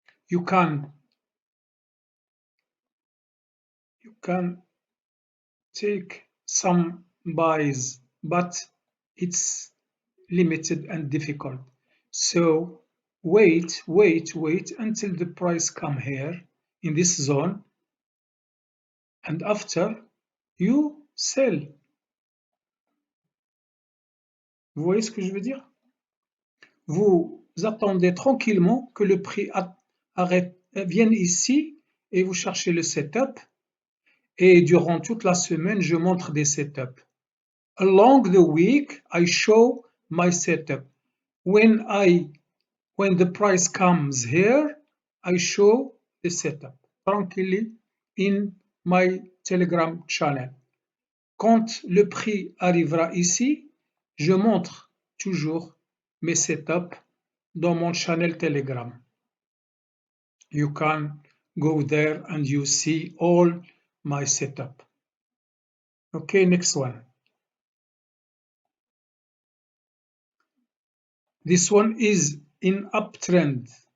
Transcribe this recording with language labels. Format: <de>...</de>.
<en>You can take some buys, but it's limited and difficult. So wait until the price come here in this zone, and after you sell.</en> <fr>Vous voyez ce que je veux dire? Vous attendez tranquillement que le prix vienne ici et vous cherchez le setup. Et durant toute la semaine, je montre des setups.</fr> <en>Along the week, I show my setup. When the price comes here, I show the setup tranquilly in my Telegram channel.</en> <fr>Quand le prix arrivera ici, je montre toujours mes setups dans mon channel Telegram.</fr> <en>You can go there and you see all my setup. Okay, next one. This one is in uptrend.</en>